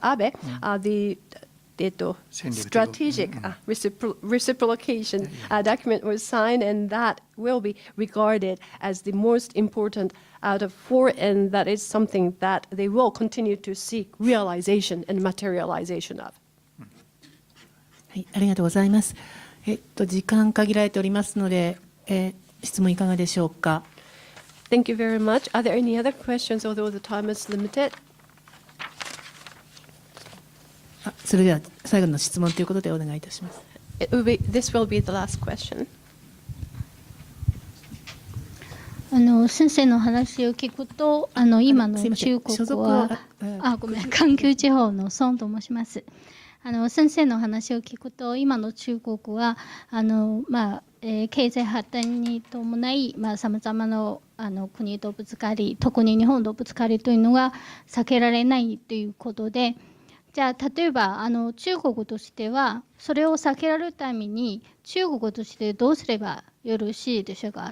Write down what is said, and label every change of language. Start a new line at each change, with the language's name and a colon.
English: Abe, the strategic reciprocation document was signed, and that will be regarded as the most important out of four, and that is something that they will continue to seek realization and materialization of.
Japanese: はい、ありがとうございます。時間限られておりますので、質問いかがでしょうか。
English: Thank you very much. Are there any other questions, although the time is limited?
Japanese: それでは最後の質問ということでお願いいたします。
English: This will be the last question.
Japanese: 先生の話を聞くと、今の中国は、ごめん、環球地方の孫と申します。先生の話を聞くと、今の中国は経済発展に伴い、さまざまな国とぶつかり、特に日本とぶつかりというのが避けられないということで、じゃあ例えば中国としてはそれを避けられるために中国としてどうすればよろしいでしょうか。